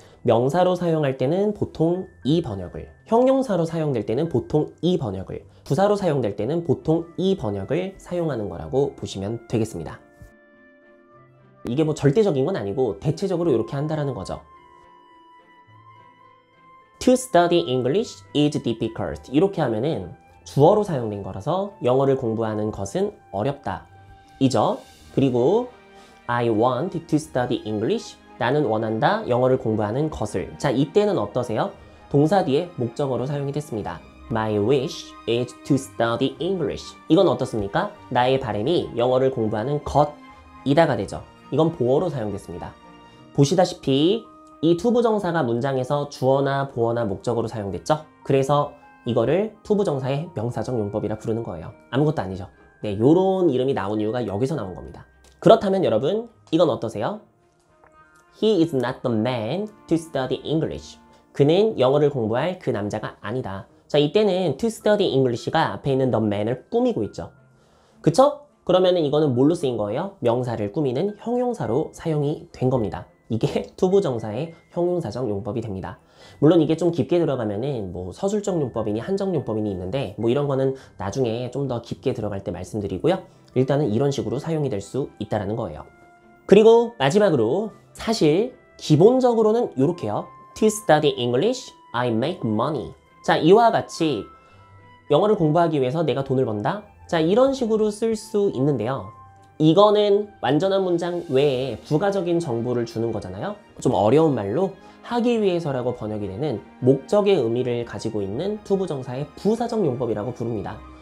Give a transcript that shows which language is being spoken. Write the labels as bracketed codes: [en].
[ko] 명사로 사용할 때는 보통 이 번역을, 형용사로 사용될 때는 보통 이 번역을, 부사로 사용될 때는 보통 이 번역을 사용하는 거라고 보시면 되겠습니다. 이게 뭐 절대적인 건 아니고 대체적으로 이렇게 한다라는 거죠. [en] To study English is difficult. [ko] 이렇게 하면은 주어로 사용된 거라서 영어를 공부하는 것은 어렵다 이죠. 그리고 [en] I want to study English. [ko] 나는 원한다 영어를 공부하는 것을. 자, 이때는 어떠세요? 동사 뒤에 목적어로 사용이 됐습니다. [en] My wish is to study English. [ko] 이건 어떻습니까? 나의 바람이 영어를 공부하는 것이다가 되죠. 이건 보어로 사용됐습니다. 보시다시피 이 투부정사가 문장에서 주어나 보어나 목적어로 사용됐죠. 그래서 이거를 투부정사의 명사적 용법이라 부르는 거예요. 아무것도 아니죠. 네, 요런 이름이 나온 이유가 여기서 나온 겁니다. 그렇다면 여러분, 이건 어떠세요? [en] He is not the man to study English. [ko] 그는 영어를 공부할 그 남자가 아니다. 자, 이때는 [en] to study English [ko] 가 앞에 있는 the man을 꾸미고 있죠. 그쵸? 그러면은 이거는 뭘로 쓰인 거예요? 명사를 꾸미는 형용사로 사용이 된 겁니다. 이게 투부정사의 형용사적 용법이 됩니다. 물론 이게 좀 깊게 들어가면은 뭐 서술적 용법이니 한정 용법이니 있는데 뭐 이런 거는 나중에 좀 더 깊게 들어갈 때 말씀드리고요. 일단은 이런 식으로 사용이 될 수 있다는 거예요. 그리고 마지막으로 사실 기본적으로는 이렇게요. [en] To study English, I make money. [ko] 자, 이와 같이 영어를 공부하기 위해서 내가 돈을 번다. 자, 이런 식으로 쓸 수 있는데요. 이거는 완전한 문장 외에 부가적인 정보를 주는 거잖아요. 좀 어려운 말로 하기 위해서라고 번역이 되는 목적의 의미를 가지고 있는 투부정사의 부사적 용법이라고 부릅니다.